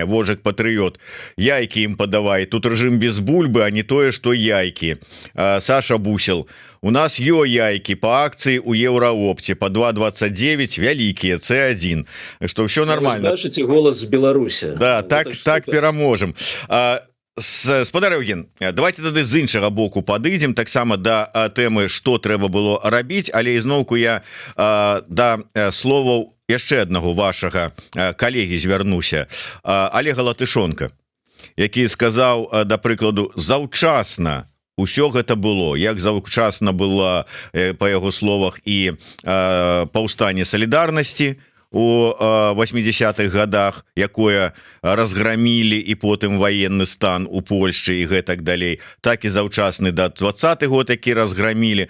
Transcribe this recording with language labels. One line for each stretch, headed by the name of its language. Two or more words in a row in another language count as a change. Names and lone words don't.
Belarusian: Вожык патрыёт, яйкі ім падавай, тут рэжым без бульбы, а не тое што яйкі. Саша Бусел, у нас яйкі по акцыі у еўраопце по 2,29 вялікія C1,
Russian: что все нормально. Слышите голос Беларуси.
Belarusian: Да, так пераможем. Спадар Евген, давайте тады з іншага боку падыдзем таксама да тэмы, што трэба было рабіць, але ізноўку я да словаў яшчэ аднаго вашага калегі звярнуся, Олега Латышонка, які сказаў, да прыкладу, заўчасна усё гэта было, як заўчасна было, па яго словах, і паўстанне салідарнасці у 80-х годах, якое разгромілі, і потым военны стан у Польшчы і гэтак далей, так і заўчасны да 20-х год, які разгромілі.